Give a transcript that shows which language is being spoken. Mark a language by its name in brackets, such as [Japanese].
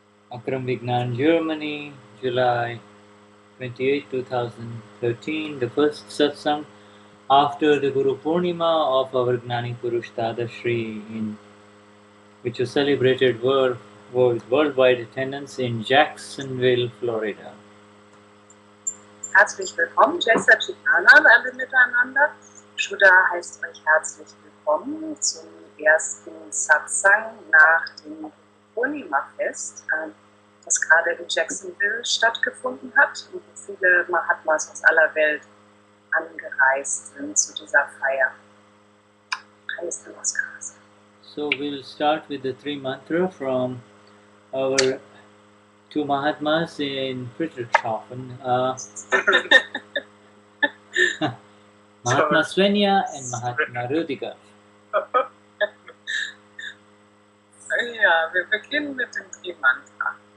[English] Akram Vignan, Germany, July 28, 2013. The first Satsang after the Guru Purnima of our Gnani Purush Dadashri, which was celebrated with worldwide attendance in Jacksonville, Florida. [German] Herzlich willkommen, Jai Satchitana und alle miteinander. Shuddha heißt euch herzlich willkommen zum ersten Satsang nach dem Purnima-Fest, das gerade in Jacksonville stattgefunden hat und wo viele Mahatmas aus aller Welt angereist sind zu dieser Feier. Alles Namaskaras. [English] So we'll start with the three mantra from our two Mahatmas in Friedrichshafen, Mahatma Swenja and Mahatma Ruediger. [German] Ja, wir beginnen mit dem Tri-Mantra.